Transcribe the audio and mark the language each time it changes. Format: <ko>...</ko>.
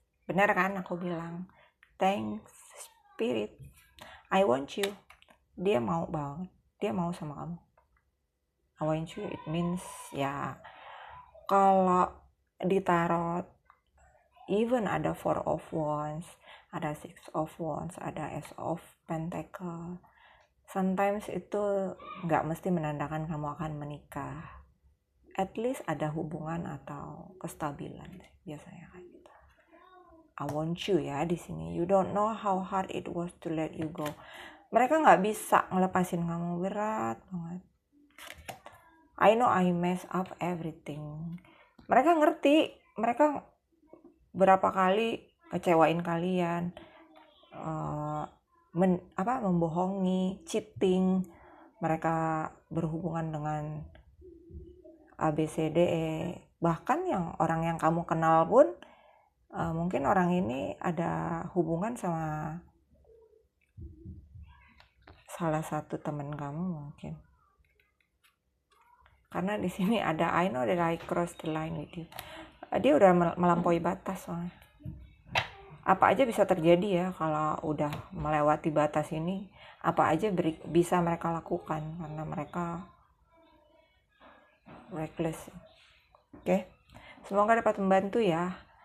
<id>Benar kan aku bilang?</id> <en>Thanks spirit. I want you.</en> <id>Dia mau banget. Dia mau sama kamu.</id> <en>I want you, it means</en> <id>ya kalau di tarot</id> <en>even</en> <id>ada 4 of Wands, ada 6 of Wands, ada Ace of Pentacle.</id> <en>Sometimes</en> <id>itu nggak mesti menandakan kamu akan menikah.</id> <en>At least</en> <id>ada hubungan atau kestabilan biasanya kayak gitu.</id> <en>I want you</en> <id>ya di sini.</id> <en>You don't know how hard it was to let you go.</en> <id>Mereka nggak bisa ngelepasin kamu, berat banget.</id> <en>I know I mess up everything.</en> <id>Mereka ngerti, mereka berapa kali kecewain kalian, membohongi, cheating. Mereka berhubungan dengan ABCDE. Bahkan yang orang yang kamu kenal pun mungkin orang ini ada hubungan sama salah satu teman kamu mungkin. Karena di sini ada</id> <en>I know that I cross the line with you.</en> <id>Dia udah melampaui batas soalnya. Apa aja bisa terjadi ya kalau udah melewati batas ini. Apa aja bisa mereka lakukan karena mereka reckless. Oke. Semoga dapat membantu ya.</id>